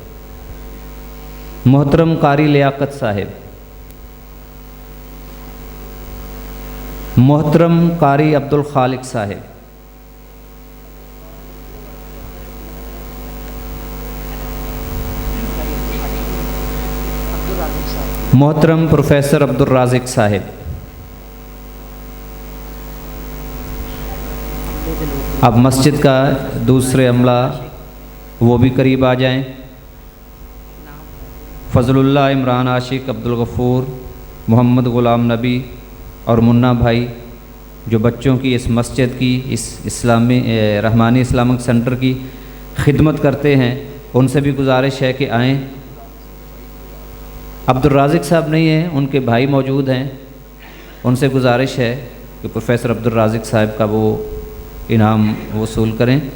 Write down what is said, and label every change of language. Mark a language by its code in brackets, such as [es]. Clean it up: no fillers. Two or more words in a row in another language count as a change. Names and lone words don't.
[ur] محترم قاری لیاقت صاحب، محترم قاری عبدالخالق صاحب، محترم پروفیسر عبدالرازق صاحب. اب مسجد کا دوسرے عملہ وہ بھی قریب آ جائیں. فضل اللہ عمران عاشق عبدالغفور، محمد غلام نبی اور منا بھائی جو بچوں کی اس مسجد کی، اس اسلامی رحمانی اسلامک سینٹر کی خدمت کرتے ہیں، ان سے بھی گزارش ہے کہ آئیں. عبدالرازق صاحب نہیں ہیں، ان کے بھائی موجود ہیں، ان سے گزارش ہے کہ پروفیسر عبدالرازق صاحب کا وہ انعام وصول کریں.